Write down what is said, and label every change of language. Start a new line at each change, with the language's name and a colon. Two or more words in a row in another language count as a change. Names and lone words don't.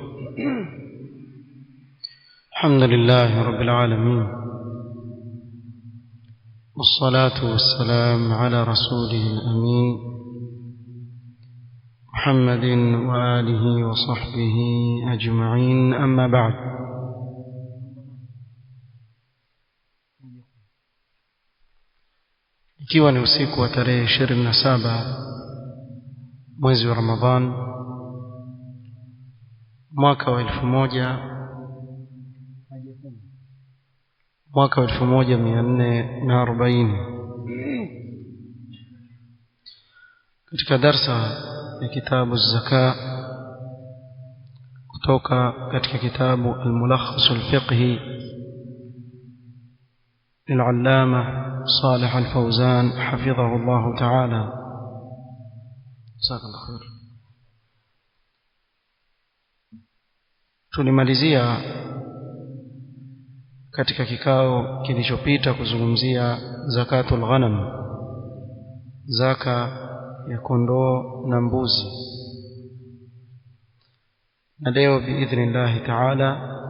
Arabic: الحمد لله رب العالمين، والصلاة والسلام على رسوله الأمين محمد وآله وصحبه أجمعين، أما بعد.
Swahili: ikiwa ni usiku wa tarehe 27 mwezi wa Ramadhan mwaka wa 1440 katika darsa ya kitabu zaka kutoka katika kitabu al-Mulakhas al-Fiqhi
Arabic: للعلامة صالح الفوزان حفظه الله تعالى. جزاك الله خير.
Swahili: tulimalizia katika kikao kilichopita kuzungumzia
Arabic: زكاة الغنم,
Swahili: zaka ya kondoo na mbuzi, na leo
Arabic: بإذن الله تعالى